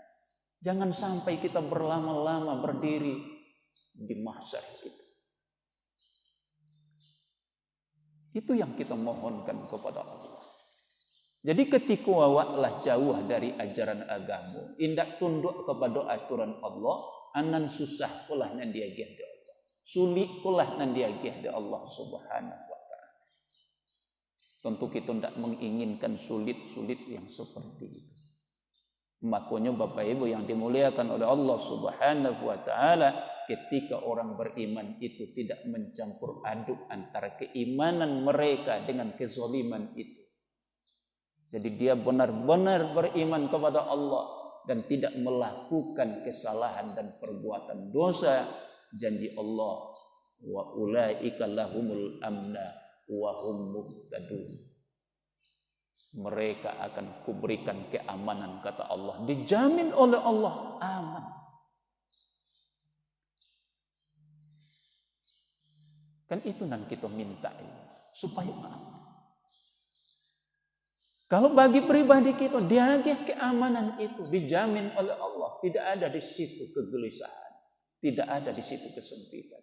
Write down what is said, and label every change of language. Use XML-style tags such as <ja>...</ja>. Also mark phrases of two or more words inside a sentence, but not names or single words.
<id>Jangan sampai kita berlama-lama berdiri di mahsyar itu. Itu yang kita mohonkan kepada Allah.</id> <min>Jadi ketika awaklah jauh dari ajaran agama, indak tunduk kepada aturan Allah, anan susah pula nan diagih di Allah. Sulit pula nan diagih di Allah</min> <ar>سبحانه وتعالى.</ar> <id>Tentu kita tidak menginginkan sulit-sulit yang seperti itu. Makanya Bapak Ibu yang dimuliakan oleh Allah</id> <ar>سبحانه وتعالى,</ar> <id>ketika orang beriman itu tidak mencampur aduk antara keimanan mereka dengan kezaliman itu. Jadi dia benar-benar beriman kepada Allah dan tidak melakukan kesalahan dan perbuatan dosa. Janji Allah,</id> <ar>وأولئك لهم الأمن وهم مهتدون.</ar> <id>Mereka akan kuberikan keamanan, kata Allah. Dijamin oleh Allah aman. Kan itu yang kita minta supaya aman. Kalau bagi pribadi kita diagih keamanan itu dijamin oleh Allah, tidak ada di situ kegelisahan, tidak ada di situ kesempitan.</id>